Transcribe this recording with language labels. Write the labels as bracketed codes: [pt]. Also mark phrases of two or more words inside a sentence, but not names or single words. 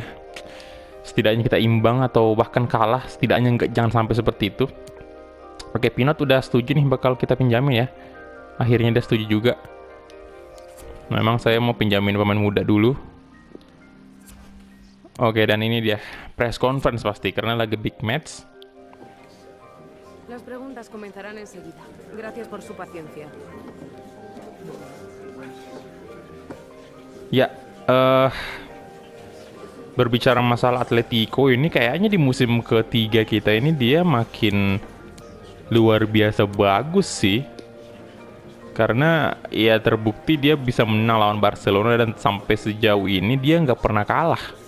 [id] Setidaknya kita imbang atau bahkan kalah, setidaknya jangan sampai seperti itu. Oke, Pinot udah setuju nih bakal kita pinjamin ya. Akhirnya dia setuju juga. Memang saya mau pinjamin pemain muda dulu. Oke, dan ini dia [en] press conference [id] pasti karena lagi [en] big match. [es] Las preguntas comenzarán enseguida. Gracias por su paciencia. [id] Ya, berbicara masalah Atletico ini kayaknya di musim ketiga kita ini dia makin luar biasa bagus sih. Karena ya terbukti dia bisa menang lawan Barcelona dan sampai sejauh ini dia nggak pernah kalah.